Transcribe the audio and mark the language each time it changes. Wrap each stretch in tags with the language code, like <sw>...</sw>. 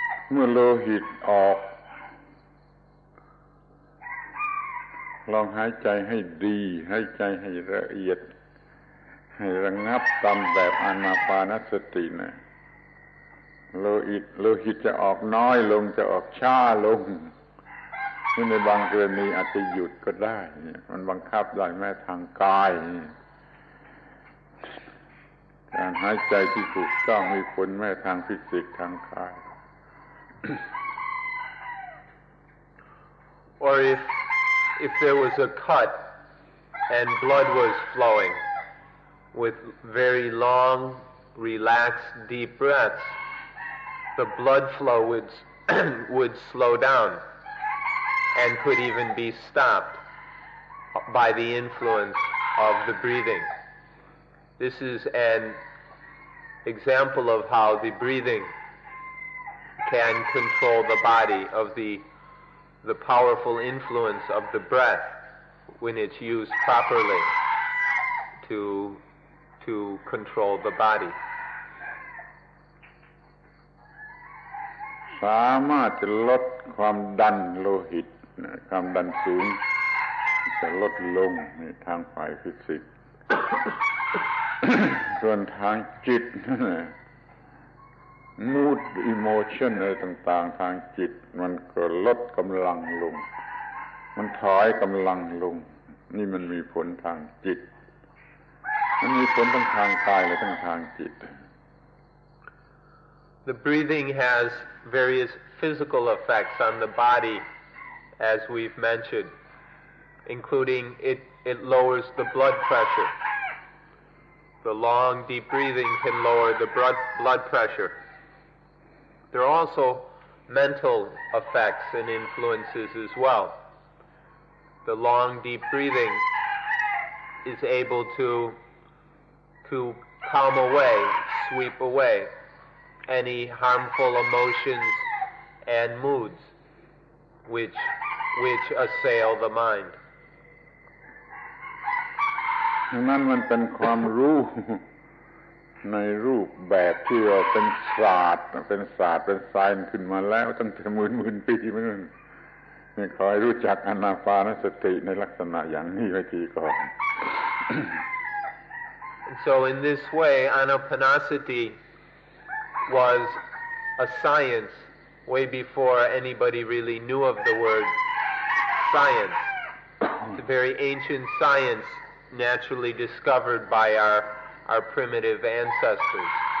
<th>เมื่อโลหิตออกลองหายใจให้ดีหายใจให้ละเอียดให้ระงับตามแบบอานาปานสตินะโลหิตจะออกน้อยลงจะออกช้าลงในบางกรณีอาจจะหยุดก็ได้มันบังคับได้แม้ทางกายการหายใจที่ถูกต้องมีผลแม้ทางฟิสิกส์ทางกาย</th> <en>Or if there was a cut and blood was flowing with very long, relaxed, deep breaths, the blood flow would slow down and could even be stopped by the influence of the breathing. This is an example of how the breathing can control the body, of the powerful influence of the breath when it's used properly to control the body.</en> <th>สามารถจะลดความดันโลหิตความดันสูงจะลดลงในทางฝ่ายฟิสิกส์ ส่วนทางจิต</th> <en>mood emotion</en> <th>อะไรต่างๆทางจิตมันก็ลดกำลังลงมันถอยกำลังลงนี่มันมีผลทางจิตมันมีผลทั้งทางกายและทั้งทางจิต</th> <en>The breathing has various physical effects on the body, as we've mentioned, including it lowers the blood pressure. The long, deep breathing can lower the blood pressure. There are also mental effects and influences as well. The long, deep breathing is able to calm away, sweep away any harmful emotions and moods which assail the mind.</en> <th>นั่นมันเป็นความรู้ในรูปแบบที่เราเป็นศาสตร์เป็นไซน์ขึ้นมาแล้วตั้งแต่หมื่นปีมาแล้วนี่ขอให้รู้จักอานาปานสติในลักษณะอย่างนี้ไว้ทีก่อน</th> <en>So in this way, anapanasati was a science way before anybody really knew of the word science. It's a very ancient science naturally discovered by our primitive ancestors.</en>